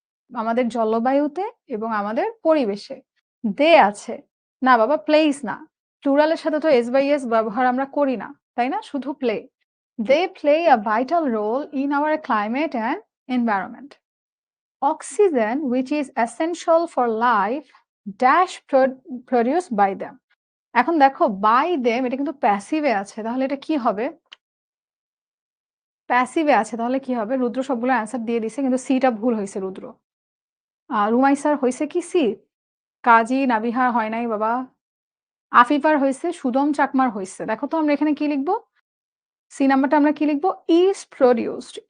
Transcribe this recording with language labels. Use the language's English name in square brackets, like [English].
[Bangla] আমাদের জলবায়ুতে এবং আমাদের পরিবেশে। দে আছে না বাবা, প্লেস না। প্লুরালের সাথে তো এস বাই এস ব্যবহার আমরা করি না, তাই না? শুধু play. [English] They play a vital role in our climate and environment. Oxygen which is essential for life dash produced by them. [Bangla] এখন দেখো বাই দেম এটা কিন্তু প্যাসিভে আছে, তাহলে এটা কি হবে? প্যাসিভে আছে তাহলে কি হবে? রুদ্র সবগুলো অ্যান্সার দিয়ে দিছে কিন্তু সিটা ভুল হয়েছে রুদ্র। রুমাইসার হয়েছে কি সি? কাজী নাবিহার হয় নাই বাবা। আফিফার হয়েছে, সুদম চাকমার হয়েছে। দেখো তো আমরা এখানে কি লিখবো? সি নাম্বারটা আমরা কি লিখবো? Is produced.